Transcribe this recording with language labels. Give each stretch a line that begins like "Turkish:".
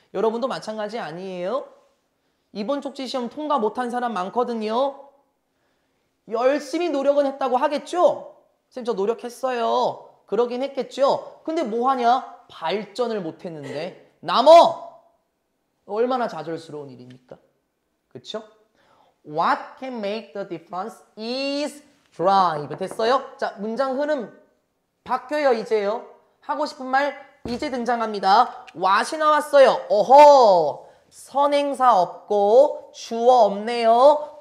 Korean: 여러분도 마찬가지 아니에요? 이번 쪽지시험 통과 못한 사람 많거든요. 열심히 노력은 했다고 하겠죠? 선생님 저 노력했어요. 그러긴 했겠죠? 근데 뭐하냐? 발전을 못했는데 남어! 얼마나 좌절스러운 일입니까? 그쵸?
English: What can make the difference is drive.
Korean: 됐어요? 자, 문장 흐름 바뀌어요, 이제요. 하고 싶은 말 이제 등장합니다. what이 나왔어요. 어허! 선행사 없고 주어 없네요.